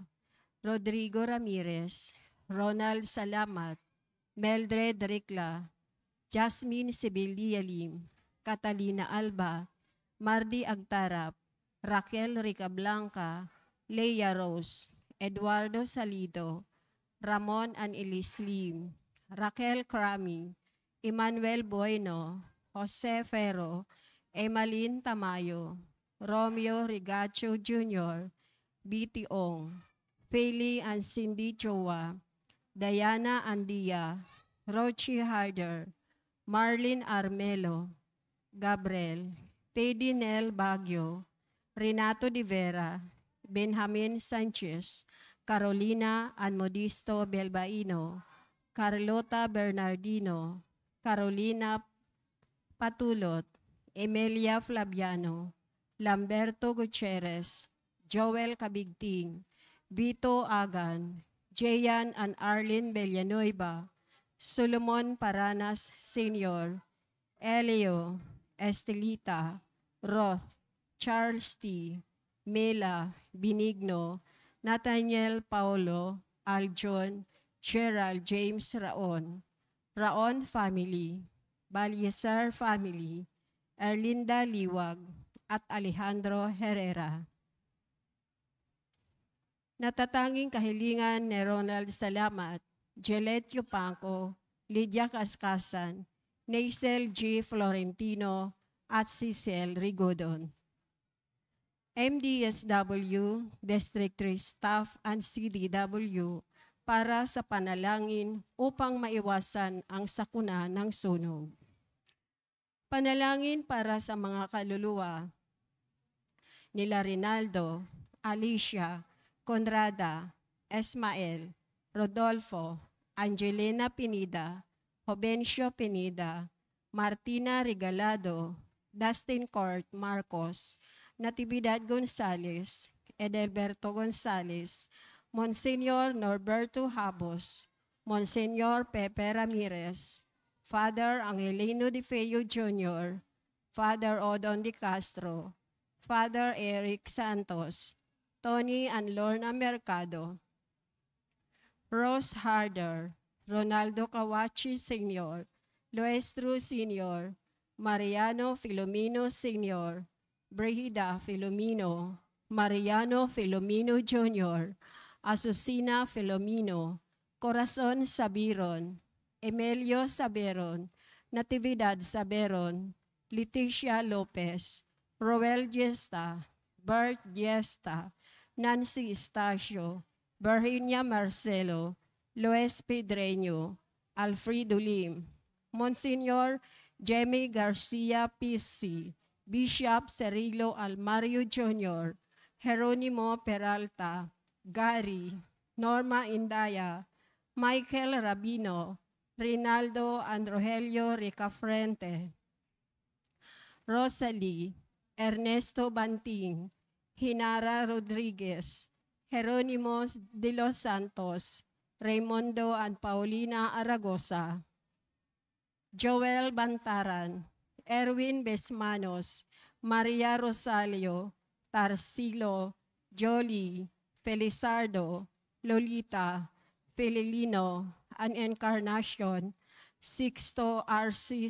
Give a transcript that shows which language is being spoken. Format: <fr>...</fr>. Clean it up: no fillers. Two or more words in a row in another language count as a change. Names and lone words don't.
<tl>Rodrigo Ramirez, Ronald Salamat, Meldred Ricla, Jasmine Sibilia Lim, Catalina Alba, Mardi Agtarap, Raquel Ricablanca, Leia Rose, Eduardo Salido, Ramon and Elise Lim, Raquel Crami, Emmanuel Bueno, Jose Ferro, Emalyn Tamayo, Romeo Rigacho Jr., B.T. Ong, Feli and Cindy Chowa, Diana Andia, Rochi Harder, Marlene Armelo, Gabriel, Teddy Nel Baguio, Renato de Vera, Benjamin Sanchez, Carolina and Modisto Belbaino, Carlota Bernardino, Carolina Patulot, Emilia Flaviano, Lamberto Gutierrez, Joel Cabigting, Vito Agan, Jayan and Arlene Villanueva, Solomon Paranas Sr., Elio, Estelita, Roth, Charles T., Mela, Benigno, Nathaniel Paulo, Aljon, Gerald James Raon, Raon family, Balyeser family, Erlinda Liwag, at Alejandro Herrera. Natatanging kahilingan ni Ronald Salamat, Joletio Pangco, Lydia Kaskasan, Naisel G. Florentino, at Cecil Rigodon. MDSW, District 3 Staff and CDW para sa panalangin upang maiwasan ang sakuna ng sunog. Panalangin para sa mga kaluluwa nila Rinaldo, Alicia, Conrada, Esmael, Rodolfo, Angelina Pinida, Jovencio Pinida, Martina Regalado, Dustin Court Marcos, Natividad Gonzales, Edelberto Gonzales, Monsignor Norberto Habos, Monsignor Pepe Ramirez, Father Angelino de Feo Jr., Father Odon de Castro, Father Eric Santos, Tony and Lorna Mercado, Rose Harder, Ronaldo Kawachi Sr., Luestro Sr., Mariano Filomeno Sr., Brigida Filomeno, Mariano Filomeno Jr., Asusina Filomeno, Corazon Sabiron, Emilio Saberon, Natividad Saberon, Leticia Lopez, Roel Gesta, Bert Gesta, Nancy Estacio, Virginia Marcelo, Luis Pedreño, Alfredo Lim, Monsignor Jamie Garcia PC, Bishop Cirilo Almario Jr., Jeronimo Peralta, Gary, Norma Indaya, Michael Rabino, Rinaldo and Rogelio Ricafrente, Rosalie, Ernesto Banting, Hinara Rodriguez, Jeronimo de los Santos, Raimundo and Paulina Aragosa, Joel Bantaran, Erwin Besmanos, Maria Rosalio, Tarsilo, Jolie, Felizardo, Lolita, Felilino, and Encarnacion, Sixto R.C.</tl>